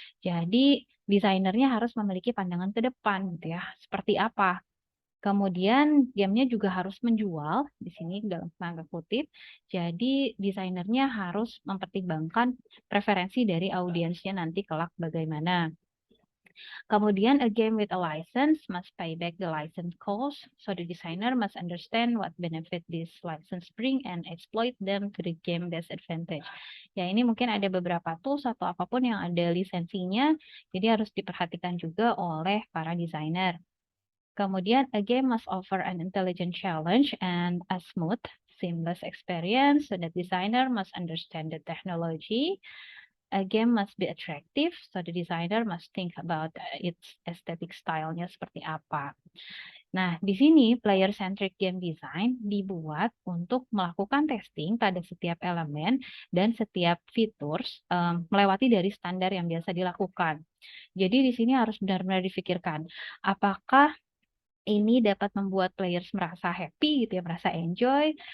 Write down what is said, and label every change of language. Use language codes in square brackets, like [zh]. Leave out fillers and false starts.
[id] Jadi, desainernya harus memiliki pandangan ke depan gitu ya. Seperti apa? Kemudian gamenya juga harus menjual, di sini dalam tanda kutip. Jadi desainernya harus mempertimbangkan preferensi dari audiensnya nanti kelak bagaimana. Kemudian [en] a game with a license must pay back the license cost, so the designer must understand what benefit this license bring and exploit them to the game best advantage. [id] Ya, ini mungkin ada beberapa tools atau apapun yang ada lisensinya, jadi harus diperhatikan juga oleh para desainer. Kemudian, [en] a game must offer an intelligent challenge and a smooth, seamless experience, so the designer must understand the technology. A game must be attractive, so the designer must think about its aesthetic style-nya [id] seperti apa. Nah, di sini player-centric game design dibuat untuk melakukan testing pada setiap elemen dan setiap features melewati dari standar yang biasa dilakukan. Jadi di sini harus benar-benar difikirkan, apakah ini dapat membuat players merasa happy gitu ya, merasa enjoy.